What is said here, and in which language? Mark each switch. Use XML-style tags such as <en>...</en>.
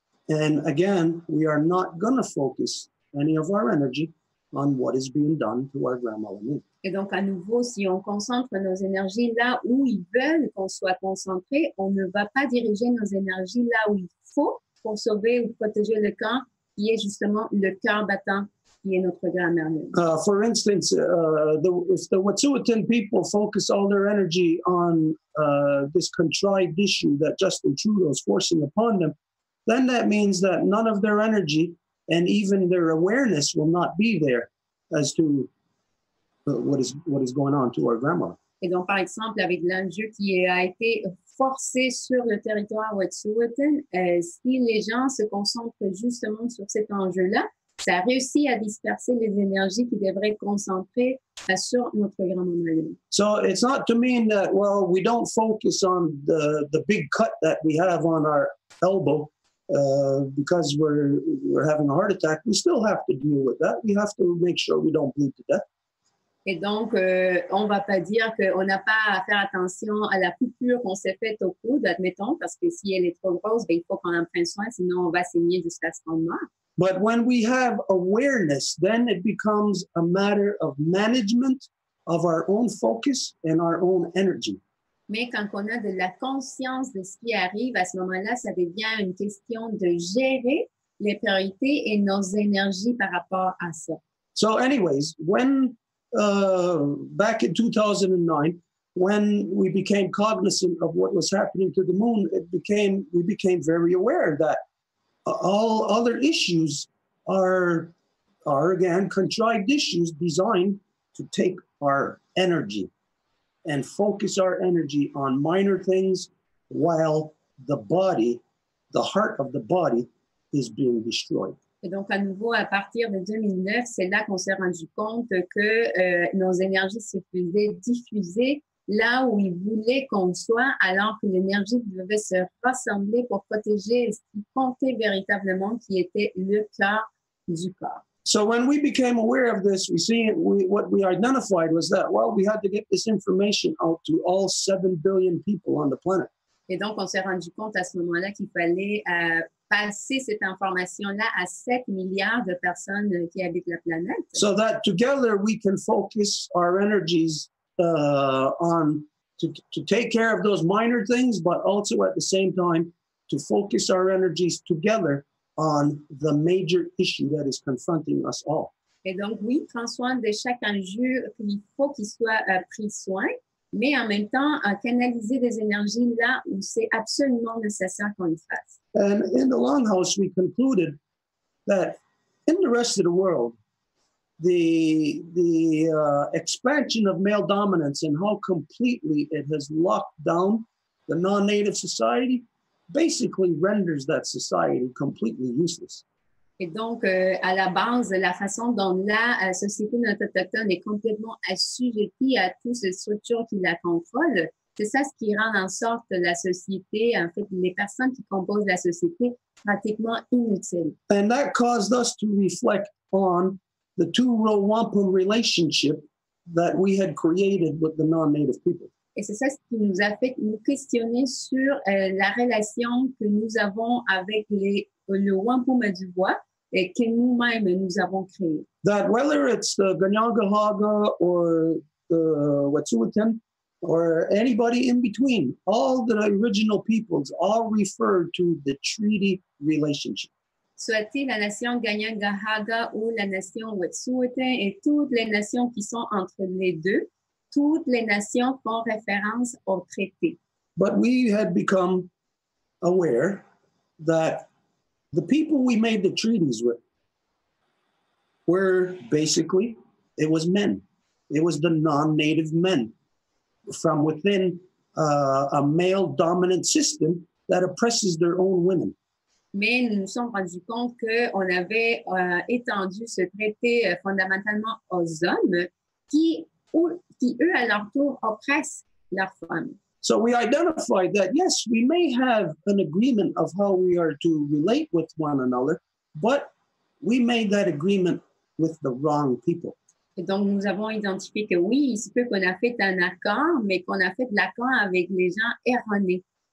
<en>And again, we are not going to focus any of our energy on what is being done to our grandmother moon.</en> <fr>Et donc, à nouveau, si on concentre nos énergies là où ils veulent qu'on soit concentré, on ne va pas diriger nos énergies là où il faut pour sauver ou protéger le camp, qui est justement le cœur battant, qui est notre grand-mère.</fr> <en>For instance, if the Wet'suwet'en people focus all their energy on this contrived issue that Justin Trudeau is forcing upon them, then that means that none of their energy and even their awareness will not be there as to what is going on to our grandma.</en> <fr>Et donc, par exemple, avec l'enjeu qui a été forcé sur le territoire Wet'suwet'en, si les gens se concentrent justement sur cet enjeu-là, ça réussit à disperser les énergies qui devraient être concentrées sur notre grand-maman.</fr> <en>So it's not to mean that, well, we don't focus on the big cut that we have on our elbow because we're having a heart attack. We still have to deal with that. We have to make sure we don't bleed to death.</en> <fr>Et donc, on ne va pas dire qu'on n'a pas à faire attention à la coupure qu'on s'est faite au coude, admettons, parce que si elle est trop grosse, ben, il faut qu'on en prenne soin, sinon on va saigner jusqu'à ce qu'on meure.</fr> <en>But when we have awareness, then it becomes a matter of management of our own focus and our own energy.</en> <fr>Mais quand on a de la conscience de ce qui arrive, à ce moment-là, ça devient une question de gérer les priorités et nos énergies par rapport à ça.</fr> <en>So anyways, when back in 2009, when we became cognizant of what was happening to the moon, we became very aware that all other issues are again contrived issues designed to take our energy and focus our energy on minor things while the body, the heart of the body, is being destroyed.</en> <fr>Et donc, à nouveau, à partir de 2009, c'est là qu'on s'est rendu compte que nos énergies se faisaient diffuser là où ils voulaient qu'on soit, alors que l'énergie devait se rassembler pour protéger ce qui comptait véritablement, qui était le cœur du corps.</fr> <en>So when we became aware of this, what we identified was that, well, we had to get this information out to all 7 billion people on the planet.</en> <fr>Et donc, on s'est rendu compte à ce moment-là qu'il fallait passer cette information-là à 7 milliards de personnes qui habitent la planète.</fr> <en>So that together we can focus our energies on to take care of those minor things, but also at the same time to focus our energies together on the major issue that is confronting us all.</en> <fr>Et donc, oui, prendre soin de chaque enjeu, il faut qu'il soit pris soin, mais en même temps, canaliser des énergies là où c'est absolument nécessaire qu'on le fasse.</fr> <en>And in the Longhouse, we concluded that in the rest of the world, the expansion of male dominance and how completely it has locked down the non-native society basically renders that society completely useless.</en> <fr>Et donc, à la base, la façon dont la société non autochtone est complètement assujettie à toutes ces structures qui la contrôlent, c'est ça ce qui rend en sorte la société, en fait, les personnes qui composent la société, pratiquement inutiles.</fr> <en>And that caused us to reflect on the two-row wampum relationship that we had created with the non-native people.</en> <fr>Et c'est ça ce qui nous a fait nous questionner sur la relation que nous avons avec le wampum du bois et que nous-mêmes nous avons créé.</fr> <en>That whether it's the Kahnawake or the Wet'suwet'en or anybody in between, all the original peoples all refer to the treaty relationship.</en> <fr>Soit-il la nation Kahnawake ou la nation Wet'suwet'en et toutes les nations qui sont entre les deux, toutes les nations font référence au traité.</fr> <en>But we had become aware that the people we made the treaties with were basically, it was men. It was the non-native men from within a male-dominant system that oppresses their own women.</en> <fr>Mais nous nous sommes rendus compte qu'on avait étendu ce traité fondamentalement aux hommes qui, eux, à leur tour, oppressent leurs femmes.</fr> <en>So we identified that, yes, we may have an agreement of how we are to relate with one another, but we made that agreement with the wrong people.</en> <fr>Et donc, nous avons identifié que oui, il se peut qu'on a fait un accord, mais qu'on a fait de l'accord avec les gens erronés.</fr>